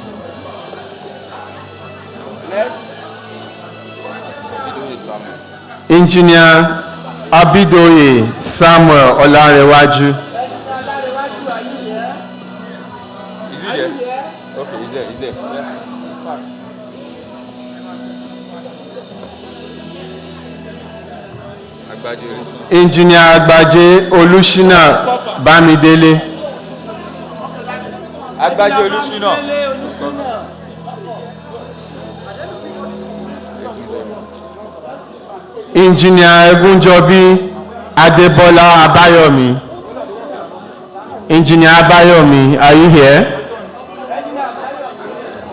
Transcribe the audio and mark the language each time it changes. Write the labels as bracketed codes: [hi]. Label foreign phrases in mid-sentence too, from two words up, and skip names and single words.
[en] Next. Engineer Abidoye Samuel Olarewaju. Is he there? Okay, he's there. He's there. Yeah. He's back. Engineer Agbaje Olushina Bamidele. Agbaje Olushina. Engineer Egunjobi Adebola Abayomi. Engineer Abayomi, are you here?